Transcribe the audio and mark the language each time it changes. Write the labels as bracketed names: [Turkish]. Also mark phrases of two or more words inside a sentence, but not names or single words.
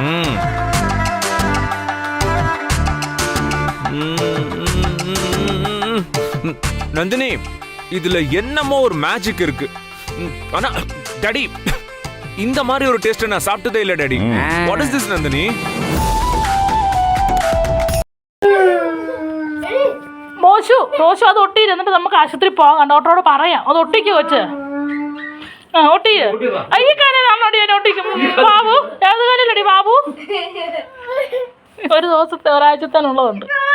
[Tamil] நந்தினி இதுல என்னமோ ஒரு மேஜிக் இருக்கு. ஆனா டாடி இந்த மாதிரி ஒரு டேஸ்ட் நான் சாப்பிட்டதே இல்ல டாடி. [English] What is this நந்தினி? [Malayalam] റോഷു അത് ഒട്ടിയിരുന്നിട്ട് നമുക്ക് ആശുപത്രി പോകാം. ഡോക്ടറോട് പറയാം അത് ഒട്ടിക്ക് വെച്ച്. ഒട്ടി ഈ കാലിലാണോടി ഞാൻ ഒട്ടിക്കും. ബാബു ഏത് കാലിലടി ബാബു? ഒരു ദിവസത്തെ ഒരാഴ്ചത്തേനുള്ളതുണ്ട്.